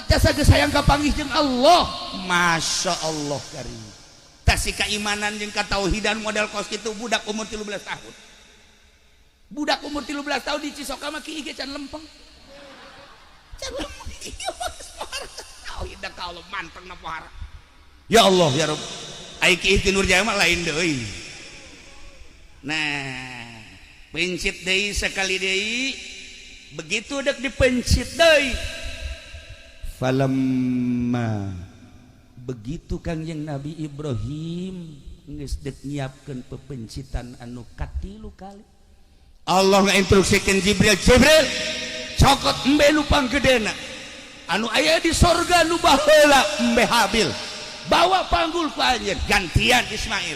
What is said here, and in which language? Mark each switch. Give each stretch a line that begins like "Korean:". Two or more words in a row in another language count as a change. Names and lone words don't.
Sundanese: jasa geus hayang kapanggih jeung Allah
Arabic: ما شاء الله كريم
Sundanese: si keimanan jeung katauhidan model kos kitu budak umur 13 tahun budak umur 13 tahun di Cisoka mah kieu can lempeng can lempeng ieu mah tauhid ka Allah manteng na pohara
Arabic: يا الله يا رب
Sundanese: ai kieu ti Nurjaya mah lain deui nah pencit deui sekali deui begitu dek dipencit deui falamma begitu Kangjeng Nabi Ibrahim geus dek nyiapkeun pepencitan anu katilu kali Allah ngainstruksikeun Jibril cokot embe nu panggedena anu aya di sorga nu baheula embe Habil bawa panggul ku anjeun gantian Ismail.